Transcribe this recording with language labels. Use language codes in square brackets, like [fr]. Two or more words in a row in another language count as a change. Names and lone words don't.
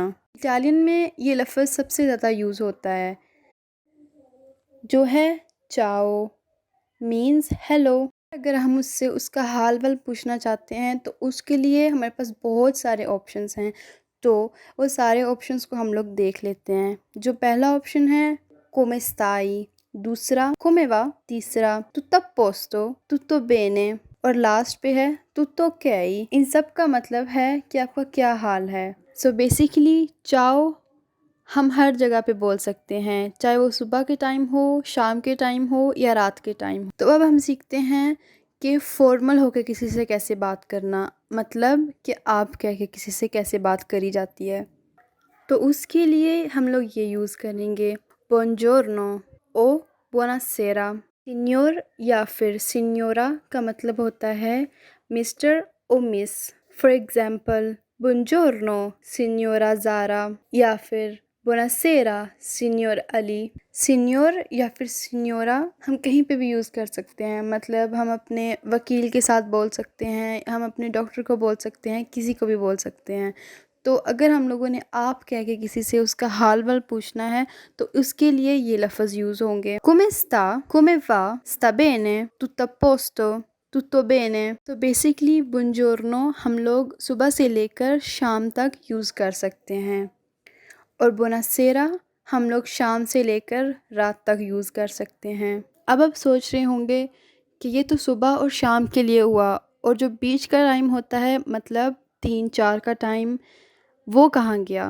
[hi] इटालियन में ये लफ्ज़ सबसे ज़्यादा यूज़ होता है जो है चाओ [en] means hello. [hi] अगर हम उससे उसका हाल वाल पूछना चाहते हैं तो उसके लिए हमारे पास बहुत सारे ऑप्शंस हैं तो वो सारे ऑप्शंस को हम लोग देख लेते हैं। जो पहला ऑप्शन है [it] come stai, [hi] दूसरा [it] come va, [hi] तीसरा [it] tutto a posto, tutto bene [hi] और लास्ट पे है [it] tutto ok। [hi] इन सब का मतलब है कि आपका क्या हाल है। सो बेसिकली चाओ हम हर जगह पे बोल सकते हैं चाहे वो सुबह के टाइम हो, शाम के टाइम हो या रात के टाइम हो। तो अब हम सीखते हैं कि फॉर्मल होकर किसी से कैसे बात करना मतलब कि आप कह के किसी से कैसे बात करी जाती है। तो उसके लिए हम लोग ये यूज़ करेंगे buongiorno ओ buonasera। सीनियर या फिर सिन्योरा का मतलब होता है मिस्टर ओ मिस। [en] for example [it] buongiorno signora [hi] ज़ारा या फिर [it] buonasera signor [hi] अली। सीनियर या फिर सिन्योरा हम कहीं पे भी यूज़ कर सकते हैं मतलब हम अपने वकील के साथ बोल सकते हैं, हम अपने डॉक्टर को बोल सकते हैं, किसी को भी बोल सकते हैं। तो अगर हम लोगों ने आप कह के किसी से उसका हाल वाल पूछना है तो उसके लिए ये लफ्ज़ यूज़ होंगे [it] come sta, come va, sta bene, tutto a posto, tutto bene। [hi] तो बेसिकली बुंजोरनो हम लोग सुबह से लेकर शाम तक यूज़ कर सकते हैं और बोनासेरा हम लोग शाम से लेकर रात तक यूज़ कर सकते हैं। अब आप सोच रहे होंगे कि ये तो सुबह और शाम के लिए हुआ और जो बीच का टाइम होता है मतलब 3-4 का टाइम वो कहाँ गया।